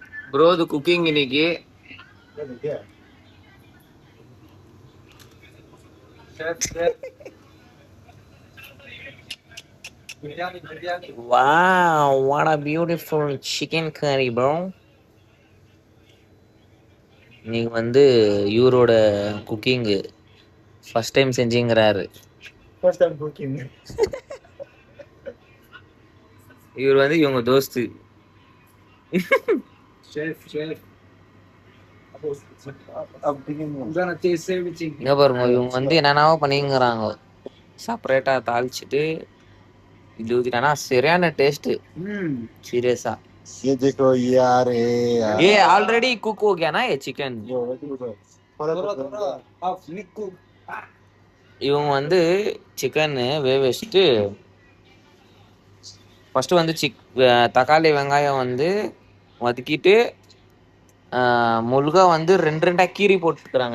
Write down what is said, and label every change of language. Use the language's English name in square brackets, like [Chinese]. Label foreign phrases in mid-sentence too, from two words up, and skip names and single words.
[Tamil] ப்ரோ இது குக்கிங் இன்னைக்கு. [English] Wow, what a beautiful chicken curry, bro. [Tamil] நீங்க வந்து இவரோட குக்கிங் [English] first time [Tamil] செஞ்சீங்கறாரு. [English] first time cooking. [Tamil] இவர் வந்து இவங்க தோஸ்து. ஷெஃப். இங்க பாருங்க இவங்க வந்து என்னென்னவோ பண்ணிங்கிறாங்க. செப்பரேட்டா தாளிச்சிட்டு இது ஊத்திட்டானா சரியான டேஸ்ட். சீரியஸா. [Hindi] ये देखो यार ये [English] already cook [Hindi] हो गया ना ये चिकन. [Tamil] இவங்க வந்து சிக்கன் வேக வச்சுட்டு ஃபர்ஸ்ட் வந்து தக்காளி வெங்காயம் வந்து வதக்கிட்டு முழுகா வந்து ரெண்டு ரெண்டா கீரி போட்டுக்கிறாங்க.